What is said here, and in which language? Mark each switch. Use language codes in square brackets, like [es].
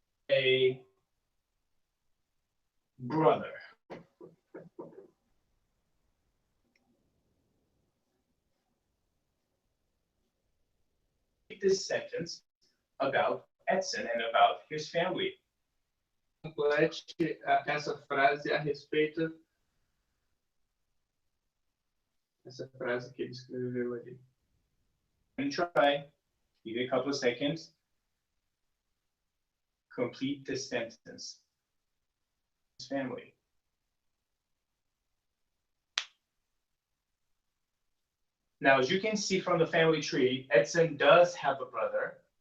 [en] A brother. This sentence about Edson and about his family. [pt] Complete essa frase a respeito essa frase que ele escreveu ali. [en] And try, give it a couple of seconds. Complete this sentence. His family. Now, as you can see from the family tree, Edson does have a brother.